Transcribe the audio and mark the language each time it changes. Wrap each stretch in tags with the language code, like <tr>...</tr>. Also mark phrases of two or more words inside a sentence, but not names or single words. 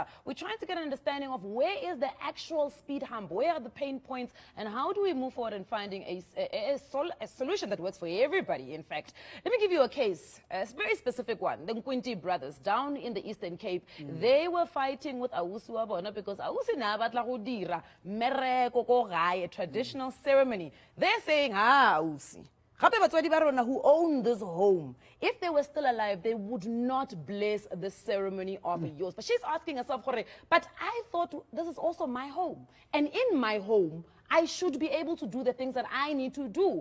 <en>We're trying to get an understanding of where is the actual speed hump, where are the pain points, and how do we move forward in finding a solution that works for everybody, in fact. Let me give you a case, a very specific one. The Nkwinti brothers down in the Eastern Cape, they were fighting with Awusi Wabona because Awusi</en> <tn>na batla go dira mereko ko gae,</tn> <en>a traditional ceremony. They're saying, Awusi, who own this home, if they were still alive, they would not bless the ceremony of yours. But she's asking herself, but I thought this is also my home. And in my home, I should be able to do the things that I need to do.</en>